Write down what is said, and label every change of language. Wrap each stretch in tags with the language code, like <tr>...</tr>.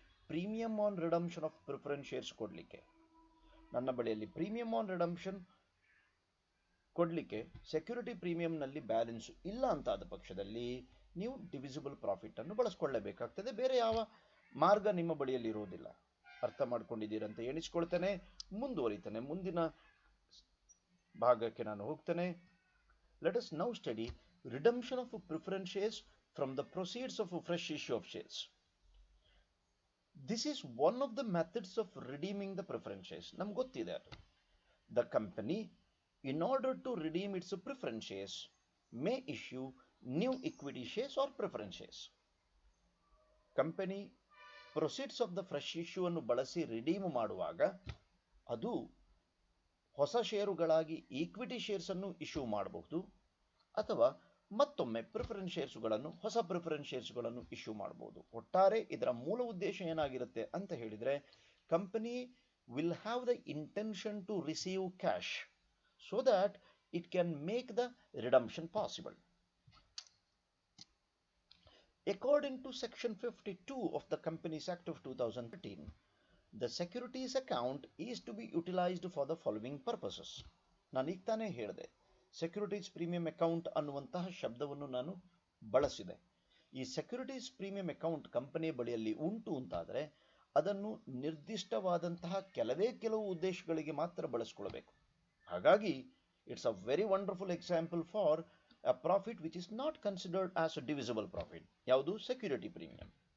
<kn>Premium on redemption of preference shares ಕೊಡಲಿಕ್ಕೆ. ನನ್ನ ಬಳಿಯಲ್ಲಿ ಪ್ರೀಮಿಯಂ ಆನ್ ರಿಡಂಪ್ಷನ್ ಕೊಡಲಿಕ್ಕೆ ಸೆಕ್ಯೂರಿಟಿ ಪ್ರೀಮಿಯಂನಲ್ಲಿ ಬ್ಯಾಲೆನ್ಸ್ ಇಲ್ಲ ಅಂತಾದ ಪಕ್ಷದಲ್ಲಿ ನೀವು ಡಿವಿಸಿಬಲ್ ಪ್ರಾಫಿಟ್ ಅನ್ನು ಬಳಸ್ಕೊಳ್ಳಲೇಬೇಕಾಗ್ತದೆ. ಬೇರೆ ಯಾವ ಮಾರ್ಗ ನಿಮ್ಮ ಬಳಿಯಲ್ಲಿ ಇರುವುದಿಲ್ಲ. ಅರ್ಥ ಮಾಡ್ಕೊಂಡಿದ್ದೀರಂತ ಎಣಿಸ್ಕೊಳ್ತೇನೆ. ಮುಂದುವರಿತಾನೆ. ಮುಂದಿನ ಭಾಗಕ್ಕೆ ನಾನು ಹೋಗ್ತೇನೆ.</kn> <en>Let us now study redemption of preference shares from the proceeds of a fresh issue of shares. This is one of the methods of redeeming the preference shares.</en> <kn>ನಮ್ಗೆ ಗೊತ್ತಿದೆ ಅದು.</kn> <en>The company, in order to redeem its preference shares, may issue new equity shares or preference shares.</en> <kn>Company proceeds of the fresh issue ಅನ್ನು ಬಳಸಿ redeem ಮಾಡುವಾಗ ಅದು ಹೊಸ ಷೇರುಗಳಾಗಿ equity shares ಅನ್ನು issue ಮಾಡಬಹುದು, ಅಥವಾ ಮತ್ತೊಮ್ಮೆ ಪ್ರಿಫರೆನ್ಸ್ ಶೇರ್ಸ್ಗಳನ್ನು ಹೊಸ ಪ್ರಿಫರೆನ್ಸ್ ಶೇರ್ಸ್ಗಳನ್ನು ಇಶ್ಯೂ ಮಾಡಬಹುದು. ಒಟ್ಟಾರೆ ಇದರ ಮೂಲ ಉದ್ದೇಶ ಏನಾಗಿರುತ್ತೆ ಅಂತ ಹೇಳಿದ್ರೆ,</kn> <en>Company will have the intention to receive cash so that it can make the redemption possible. According to section 52 of the Companies Act of 2013, the securities account is to be utilized for the following purposes.</en> <kn>ನಾನು ಈಗ ತಾನೇ ಹೇಳಿದೆ, securities premium account ಅನ್ನುವಂತಹ ಶಬ್ದವನ್ನು ನಾನು ಬಳಸಿದೆ. ಈ securities premium account ಕಂಪನಿಯ ಬಳಿಯಲ್ಲಿ ಉಂಟು ಅಂತಾದರೆ ಅದನ್ನು ನಿರ್ದಿಷ್ಟವಾದಂತಹ ಕೆಲವು ಉದ್ದೇಶಗಳಿಗೆ ಮಾತ್ರ ಬಳಸಿಕೊಳ್ಳಬೇಕು.</kn> <en>ಹಾಗಾಗಿ it's a very wonderful example for a profit which is not considered as a divisible profit. ಯಾವುದು? Security premium.</en>